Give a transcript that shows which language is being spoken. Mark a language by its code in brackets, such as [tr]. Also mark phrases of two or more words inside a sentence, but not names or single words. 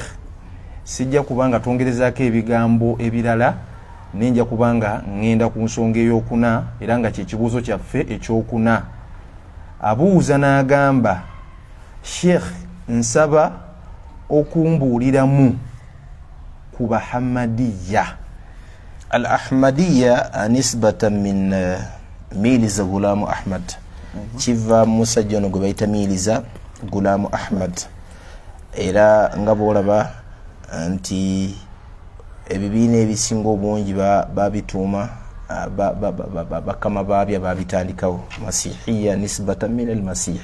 [lg] Sijja kubanga twongerezaako ebigambo ebirala nenja kubanga ngenda ku nsonga ey'okuna era nga kyekibuuzo kyaffe ekyokuna. Abuuza n'agamba Sheikh nsaba okumbuuliramu ku Bahamadiya. [ar] الأحمدية نسبة من ميرزا غلام أحمد. [lg] Kiva musajja ono gwe bayita Miliza Gulamu Ahmad. Era nga bw'olaba nti ebibiina ebisinga obungi babituuma bakama baabya babitandikawo Masihiya [ar] نسبة من المسيح.